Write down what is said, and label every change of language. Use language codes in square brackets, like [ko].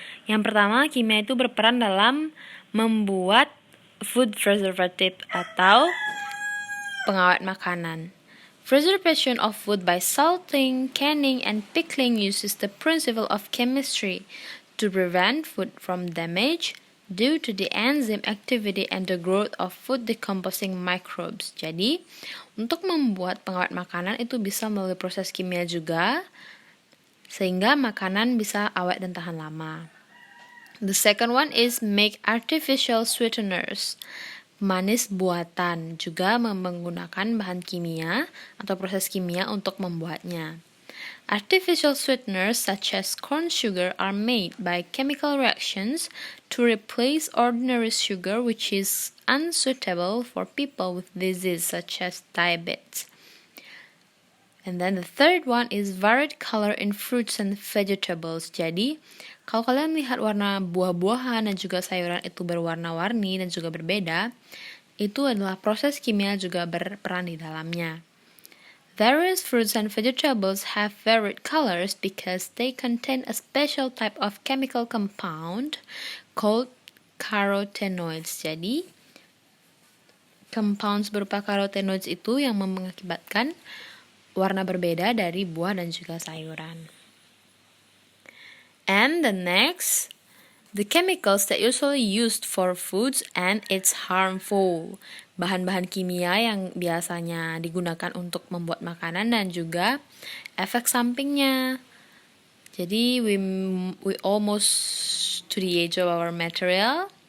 [id] Yang pertama, kimia itu berperan dalam membuat food preservative atau pengawet makanan. [en] Preservation of food by salting, canning, and pickling uses the principle of chemistry to prevent food from damage due to the enzyme activity and the growth of food decomposing microbes. [id] Jadi, untuk membuat pengawet makanan itu bisa melalui proses kimia juga, sehingga makanan bisa awet dan tahan lama. [en] The second one is make artificial sweeteners. [id] Manis buatan juga menggunakan bahan kimia atau proses kimia untuk membuatnya. [en] Artificial sweeteners such as corn sugar are made by chemical reactions to replace ordinary sugar which is unsuitable for people with disease such as diabetes. And then the third one is varied color in fruits and vegetables. [id] Jadi, Kalau kalian lihat warna buah-buahan dan juga sayuran itu berwarna-warni dan juga berbeda, itu adalah proses kimia juga berperan di dalamnya. [en] Various fruits and vegetables have varied colors because they contain a special type of chemical compound called carotenoids. [id] Jadi, compounds berupa carotenoids itu yang mengakibatkan warna berbeda dari buah dan juga sayuran. [en] And the next, the chemicals that usually used for foods and it's harmful. Bahan-bahan kimia yang biasanya digunakan untuk membuat makanan dan juga efek sampingnya. Jadi we almost to the age of our material.